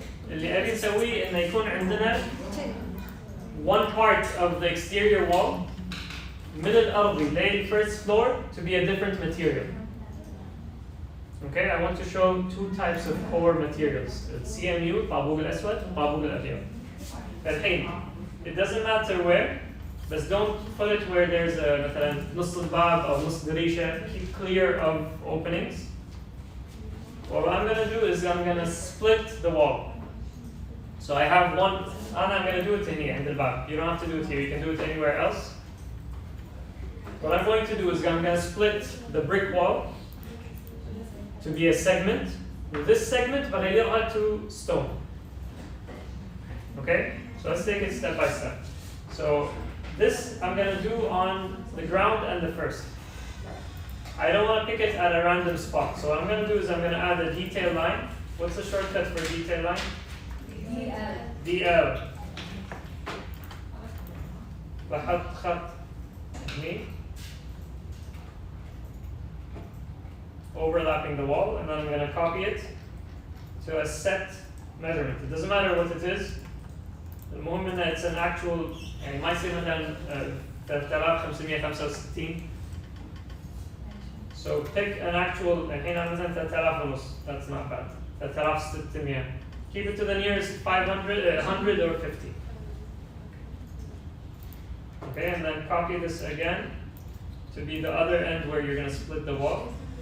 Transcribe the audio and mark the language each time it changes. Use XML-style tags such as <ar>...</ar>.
<ar>اللي أبي نسويه إنه يكون عندنا</ar> <en>one part of the exterior wall</en> <ar>من الأرضي لين</ar> <en>first floor to be a different material. Okay, I want to show two types of core materials. It's CMU,</en> <ar>طابوق الأسود, طابوق الأبيض.</ar> <en>الحين, it doesn't matter where, but don't put it where there's a</en> <ar>مثلا نص الباب أو نص دريشة.</ar> <en>Keep clear of openings. What I'm going to do is I'm going to split the wall. So I have one, and I'm going to do it in here, in the back. You don't have to do it here, you can do it anywhere else. What I'm going to do is I'm going to split the brick wall to be a segment. With this segment, but I don't have to stone. Okay? So let's take it step by step. So this I'm going to do on the ground and the first. I don't want to pick it at a random spot. So what I'm going to do is I'm going to add a detail line. What's the shortcut for detail line? DL.</en> <ar>بحط خط هني</ar> <en>overlapping the wall, and then I'm going to copy it to a set measurement. It doesn't matter what it is.</en> <ar>المهم إن</ar> <en>it's an actual</en> <ar>يعني ما يصير مثلا 3565.</ar> <en>So pick an actual</en> <ar>الحين أنا مثلا 3000 ونص.</ar> <en>That's not bad. 3600. Keep it to the nearest 500, 100 or 50. Okay, and then copy this again to be the other end where you're going to split the wall.</en>